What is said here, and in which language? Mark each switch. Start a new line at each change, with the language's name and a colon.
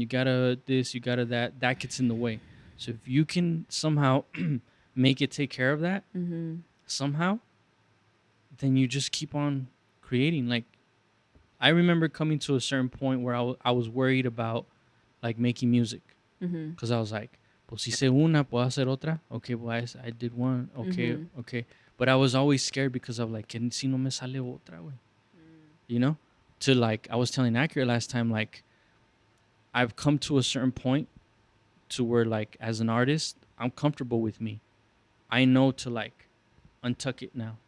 English: You got to this, you got to that. That gets in the way. So if you can somehow make it take care of that Mm-hmm. somehow, then you just keep on creating. Like I remember coming to a certain point where I was worried about like making music Mm-hmm. because I was like,
Spanish: pues hice una, puedo hacer otra.
English: Okay, pues I did one. Okay, Mm-hmm. okay. But I was always scared because of like,
Spanish: que si no me sale otra, güey.
English: You know? To like, I was telling Accurate last time, like, I've come to a certain point to where, like, as an artist, I'm comfortable with me. I know to like untuck it now.